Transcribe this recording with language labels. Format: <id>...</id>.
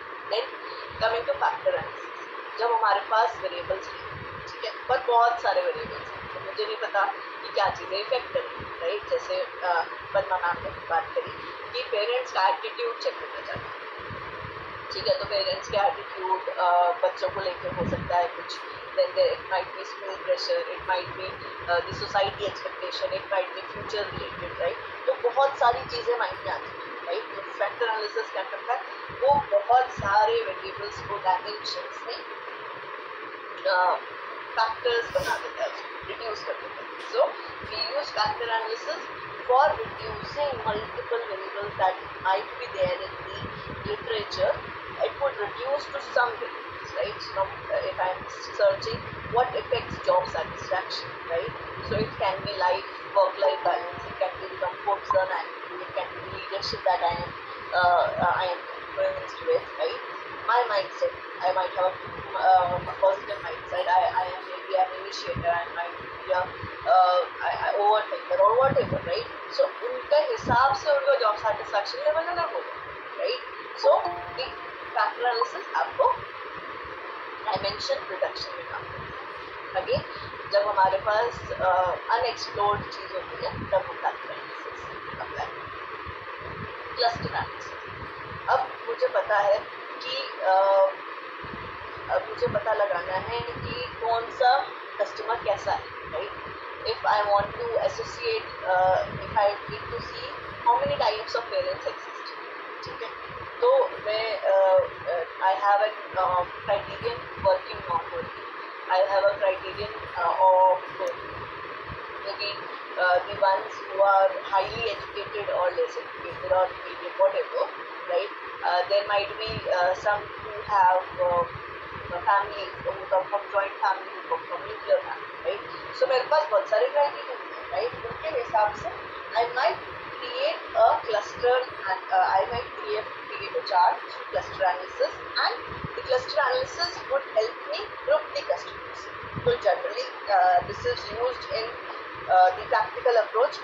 <en>then coming to</en> <hi>factor analysis. जब हमारे पास variables हैं, ठीक है, पर बहुत सारे वेरिएबल्स हैं, तो मुझे नहीं पता कि क्या चीज़ें इफेक्ट करेंगी, राइट. जैसे पद्मा मैम ने बात करी कि पेरेंट्स का एटीट्यूड चेक करना चाहते हैं, ठीक है. तो पेरेंट्स के एटीट्यूड बच्चों को लेकर हो सकता है कुछ.</hi> <en>then there it might be school pressure, it might be the society expectation, it might be future related, right.</en> <hi>तो बहुत सारी चीज़ें माइंड में आती हैं, राइट. तो फैक्टर एनालिसिस क्या करता है, वो बहुत सारे वेरिएबल्स को डायमेंशंस में फैक्टर्स बना देता है, रिड्यूस कर देता है.</hi> <en>So we use factor analysis for reducing multiple variables that might be there in the literature. It would reduce to some variables, right. So if I'm searching what affects job satisfaction, right, so it can be work-life balance, it can be the comfort zone attitude, it can be leadership that I am influenced with, right. My mindset, I might have a positive mindset, I am maybe an initiator, I might be a overthinker or whatever, right.</en> <hi>So उनके हिसाब से उनका job satisfaction level अलग होगा, right.</hi> <en>so the factor analysis</en> <hi>आपको dimension reduction में काम करता है. अगेन जब हमारे पास अनएक्सप्लोर्ड चीज़ होती है तब हम फैक्टर एनालिसिस अप्लाई करते हैं. Cluster analysis. अब मुझे पता है कि अब मुझे पता लगाना है कि कौन सा कस्टमर कैसा है, right.</hi> <en>If I want to associate, if I need to see how many types of parents exist,</en> <hi>ठीक है. तो मैं</hi> <en>I have a criterion working, not working. I have a criterion of maybe the ones who are highly educated or less educated or medium, whatever, right. There might be some who have family, who come from joint family, who come from nuclear family, right.</en> <hi>So मेरे पास बहुत सारे criteria हैं, right. उनके हिसाब से</hi> <en>I might create a cluster and I might create a chart through cluster analysis, and the cluster analysis would help me group the customers. So generally this is used in the practical approach.</en>